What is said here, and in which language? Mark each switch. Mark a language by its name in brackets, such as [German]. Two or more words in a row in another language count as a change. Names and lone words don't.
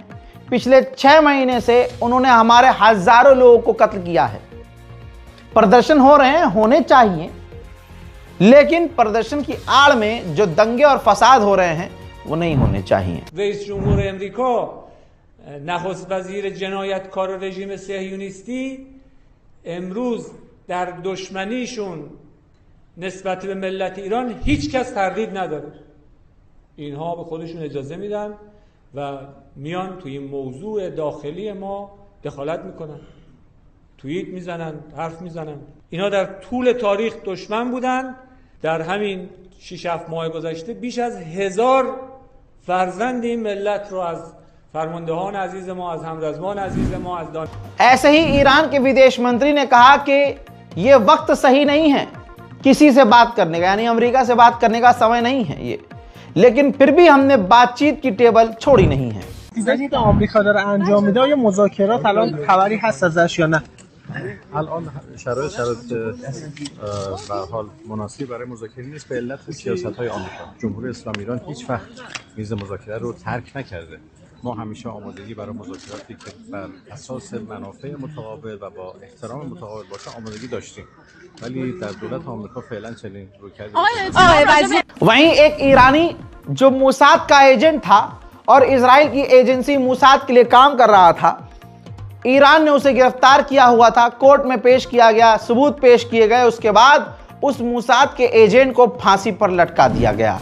[Hindi] पिछले 6 महीने से उन्होंने हमारे हजारों लोगों को कत्ल किया है। प्रदर्शन हो रहे हैं, होने चाहिए, लेकिन प्रदर्शन की आड़ में जो दंगे और फसाद हो रहे हैं वो नहीं होने चाहिए। [Persian] رئیس جمهور آمریکا نخست وزیر جنایتکار रژیم صهیونیستی امروز در دشمنیشون نسبت به ملت ایران هیچ کس تردید نداره. اینها به خودشون اجازه میدن و میان توی این موضوع داخلی ما دخالت میکنن، توییت میزنن، حرف میزنن. اینا در طول تاریخ دشمن بودن. در همین 6-7 ماه گذشته بیش از 1000 فرزند این ملت رو از فرماندهان عزیز ما، از همرزمان عزیز ما، از دان... [Hindi] ऐसे ही ईरान के विदेश मंत्री ने कहा कि ये वक्त सही नहीं है किसी से बात करने का, यानी अमेरिका से बात करने का समय नहीं है ये, लेकिन फिर भी हमने बातचीत की टेबल छोड़ी नहीं है। [Persian] دیدید آمریکا داره انجام میده یا مذاکرات الان خبری هست ازش یا نه؟ الان شرایط به هر حال مناسب برای مذاکره نیست به علت سیاست‌های آمریکا. جمهوری اسلامی ایران هیچ وقت میز مذاکره رو ترک نکرده. ما همیشه آمادگی برای مذاکراتی که بر اساس منافع متقابل و با احترام متقابل باشه آمادگی داشتیم، ولی در دولت آمریکا فعلا چنین رویکردی. [Hindi] वहीं एक ईरानी जो मोसाद का एजेंट था और इजराइल की एजेंसी मोसाद के लिए काम कर रहा था, ईरान ने उसे गिरफ्तार किया हुआ था, कोर्ट में पेश किया गया, सबूत पेश किए गए, उसके बाद उस मोसाद के एजेंट को फांसी पर लटका दिया गया।